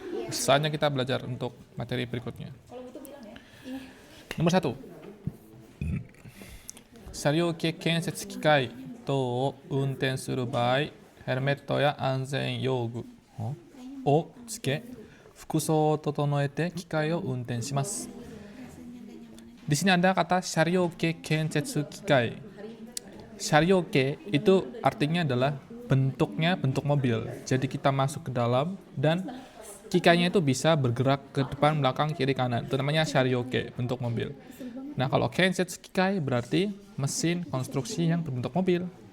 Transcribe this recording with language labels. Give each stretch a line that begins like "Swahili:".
Indonesian: Saatnya kita belajar untuk materi berikutnya. Nomor 1.
Japanese: 車両系建設機械等を運転する場合、ヘルメットや安全用具をつけ、服装を整えて機械を運転します。
Indonesian: Di sini ada kata syaryoke kensetsu kikai. Syaryoke itu artinya adalah bentuknya bentuk mobil. Jadi kita masuk ke dalam dan kikainya itu bisa bergerak ke depan, belakang, kiri, kanan. Itu namanya syaryoke, bentuk mobil. Nah, kalau kensetsu kikai berarti mesin konstruksi yang berbentuk mobil.